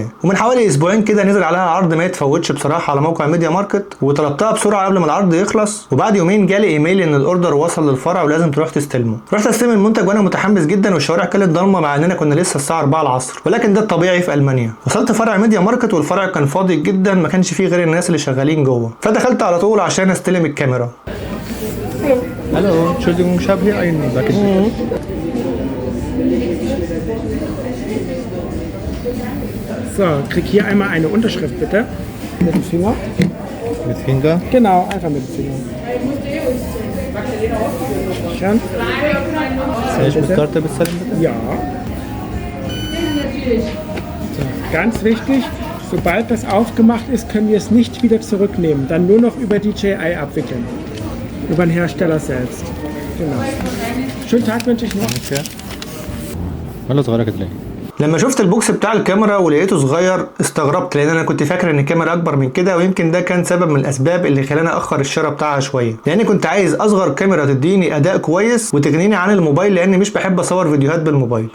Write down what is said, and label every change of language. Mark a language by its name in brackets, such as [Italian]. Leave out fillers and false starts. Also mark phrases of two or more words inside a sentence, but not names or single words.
[Arabic] ومن حوالي اسبوعين كده نزل عليها عرض ما يتفوتش بصراحه على موقع ميديا ماركت، وطلبتها بسرعه قبل ما العرض يخلص، وبعد يومين جالي ايميل ان الاوردر وصل للفرع ولازم تروح تستلمه. رحت استلم المنتج وانا متحمس جدا، والشوارع كانت ضلمه مع اننا كنا لسه الساعه 4 العصر، ولكن ده الطبيعي في المانيا. وصلت فرع ميديا ماركت والفرع كان فاضي جدا، ما كانش فيه غير الناس اللي شغالين جوه، فدخلت على طول عشان استلم الكاميرا. [German] Hallo, Entschuldigung, ich habe hier einen Bucket. So, krieg hier einmal eine Unterschrift bitte. Mit dem Finger. Mit Finger? Genau, einfach mit dem Finger. Schon? Kann ich mit Karte bezahlen bitte? Ja. So, ganz wichtig, sobald das aufgemacht ist, können wir es nicht wieder zurücknehmen. Dann nur noch über DJI abwickeln. Über den Hersteller selbst. Genau. Schönen Tag wünsche ich noch. [Arabic] Okay. والله صغيرة كده ليه؟ لما شفت البوكس بتاع الكاميرا ولقيته صغير استغربت، لان انا كنت فاكر ان الكاميرا اكبر من كده، ويمكن ده كان سبب من الاسباب اللي خلاني اخر الشراء بتاعها شويه، لاني كنت عايز اصغر كاميرا تديني اداء كويس وتغنيني عن الموبايل، لاني مش بحب اصور فيديوهات بالموبايل.